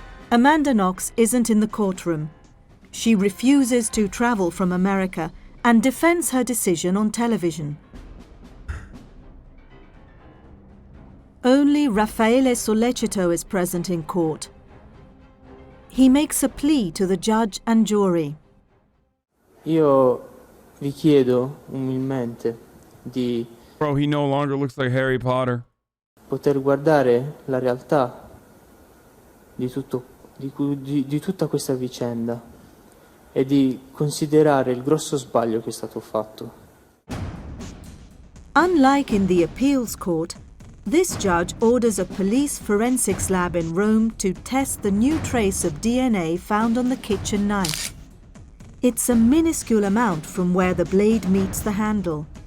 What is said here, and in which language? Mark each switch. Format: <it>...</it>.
<en>Amanda Knox isn't in the courtroom. She refuses to travel from America and defends her decision on television. Only Raffaele Sollecito is present in court. He makes a plea to the judge and jury.</en> <it>Io vi chiedo umilmente di...</it> <en>Bro, he no longer looks like Harry Potter.</en> <it>Poter guardare la realtà di tutta questa vicenda. e di considerare il grosso sbaglio che è stato fatto.</it> <en>Unlike in the appeals court, this judge orders a police forensics lab in Rome to test the new trace of DNA found on the kitchen knife. It's a minuscule amount from where the blade meets the handle.</en>